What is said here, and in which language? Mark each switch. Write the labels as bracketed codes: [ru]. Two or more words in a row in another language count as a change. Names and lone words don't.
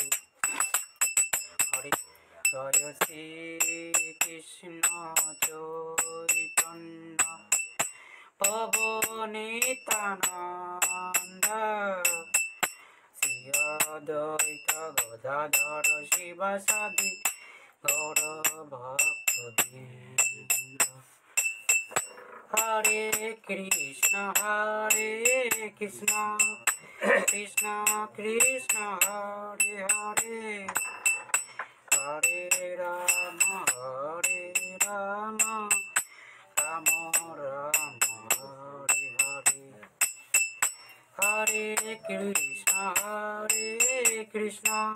[bn] হরে জয় শ্রী কৃষ্ণ চৈতন্য প্রভু নিত্যানন্দ, শ্রী অদ্বৈত গদাধর শিবাসাদি গৌর ভক্তবৃন্দ। [sa] Hare Krishna Krishna Krishna Hare Hare Hare Rama Rama Rama Hare Hare Hare Krishna Krishna